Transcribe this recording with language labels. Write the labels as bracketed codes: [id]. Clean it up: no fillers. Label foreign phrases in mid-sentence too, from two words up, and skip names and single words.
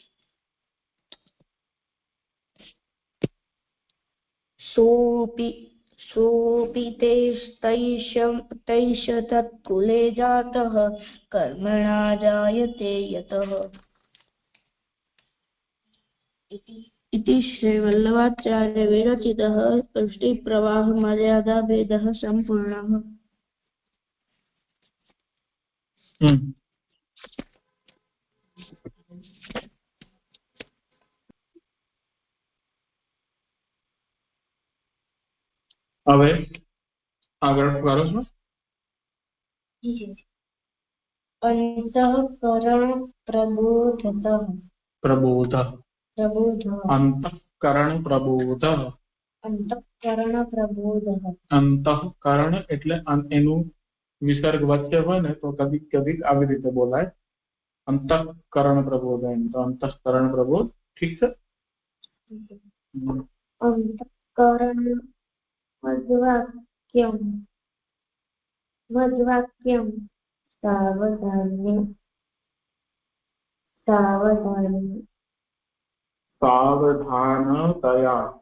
[sa] सोऽपि तैष तत्कुले जातः कर्मणा जायते यतः। इति श्रीवल्लभाचार्य विरचितः सृष्टिप्रवाह मर्यादा भेदः सम्पूर्णः। [gu] હવે આગળ કરો છો [sa] अंतःकरण प्रबोधतः [gu] અંતઃકરણ પ્રબોધ અંતઃકરણ એટલે એનું વિસર્ગ વચ્ચે હોય ને તો કદીક કદીક આવી રીતે બોલાય અંતઃકરણ પ્રબોધ એમ તો અંતઃકરણ પ્રબોધ ઠીક છે [sa] अंतःकरण मद्वाक्यं સાવધાનતયા